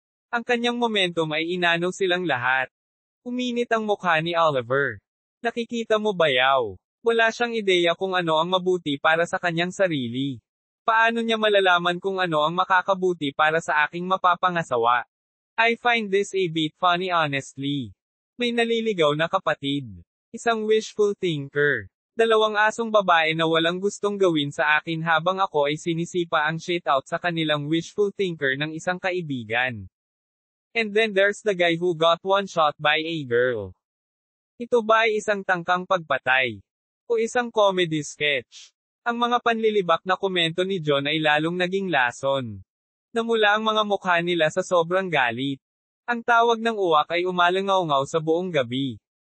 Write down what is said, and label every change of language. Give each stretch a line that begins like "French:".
Filipino: Ang kanyang momentum ay inanaw silang lahat. Uminit ang mukha ni Oliver. Nakikita mo ba yaw? Wala siyang ideya kung ano ang mabuti para sa kanyang sarili. Paano niya malalaman kung ano ang makakabuti para sa aking mapapangasawa?
English: I find this a bit funny honestly.
Filipino: May naliligaw na kapatid. Isang wishful thinker. Dalawang asong babae na walang gustong gawin sa akin habang ako ay sinisipa ang shit-out sa kanilang wishful thinker ng isang kaibigan.
English: And then there's the guy who got one shot by a girl.
Filipino: Ito ba ay isang tangkang pagpatay? O isang comedy sketch? Ang mga panlilibak na komento ni John ay lalong naging lason. Namula ang mga mukha nila sa sobrang galit. Ang tawag ng uwak ay umalangaw-ngaw sa buong gabi.